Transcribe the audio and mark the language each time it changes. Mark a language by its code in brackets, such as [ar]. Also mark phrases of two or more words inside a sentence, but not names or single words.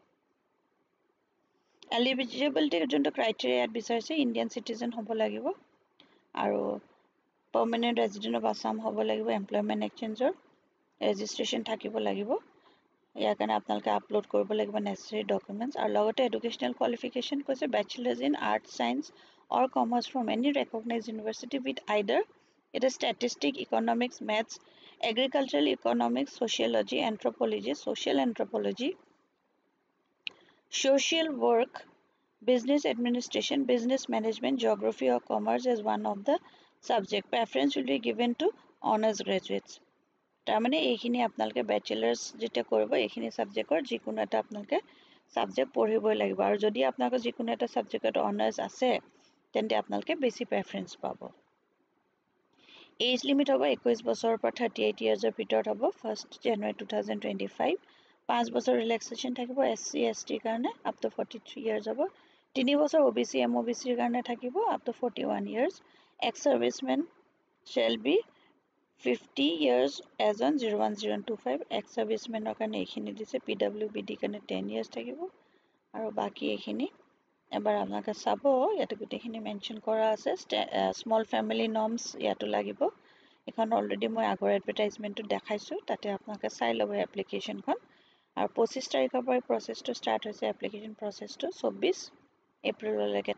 [as] এলিজিবিলিটি যোনটো ক্ৰাইটেৰিয়া ইয়াত বিচাৰিছে [en] Indian citizen [as] হ'ব লাগিব আৰু [en] permanent resident of Assam [as] হ'ব লাগিব [en] employment exchange registration [as] থাকিব লাগিব ইয়াৰ কাৰণে আপোনালোকে আপলোড কৰিব লাগিব [en] necessary documents [as] আৰু লগতে [en] educational qualification [as] কৈছে [en] Bachelors in Arts Science or Commerce from any recognized university with either it is statistics economics maths agricultural economics sociology anthropology social anthropology social work business administration business management geography or commerce as one of the subject preference will be given to honors graduates [as] তাৰমানে এইখিনি আপোনালোকে ব্যাচেলাৰ্ছ যেটা কৰিব এইখিনি সাবজেক্টৰ যিকোনো এটা আপোনালোকে সাবজেক্ট পঢ়িবই লাগিব আৰু যদি আপোনালোকৰ যিকোনো এটা সাবজেক্টত অনাৰ্স আছে তেন্তে আপোনালোকে বেছি প্ৰেফাৰেন্স পাব [en] Age limit [as] hobo 21 বছৰৰ পৰা 38 ইয়াৰ্ছৰ ভিতৰত হ'ব [en] 1st January 2025 [as] 5 বছৰ ৰিলেক্সেশন থাকিব SC ST কাৰণে [en] up to 43 years [as] হ'ব 3 বছৰ OBC MOBC কাৰণে থাকিব [en] up to 41 years ex serviceman shall be 50 years as on 01025 ex serviceman [as] কাৰণে এইখিনি দিছে [en] PWBD কাৰণে 10 years [as] থাকিব আৰু বাকি এইখিনি এবাৰ আপোনালোকে চাব ইয়াতে গুটেখিনি মেনশন কৰা আছে [en] small family norms [as] ইয়াতো লাগিব এখন অলৰেডি মই আগৰ এডভাৰটাইজমেন্টটো দেখাইছো তাতে আপোনালোকে চাই ল'ব এপ্লিকেশনখন আৰু 25 তাৰিখৰ পৰা [en] process start [as] হৈছে [en] application process [as] 24 এপ্ৰিললৈকে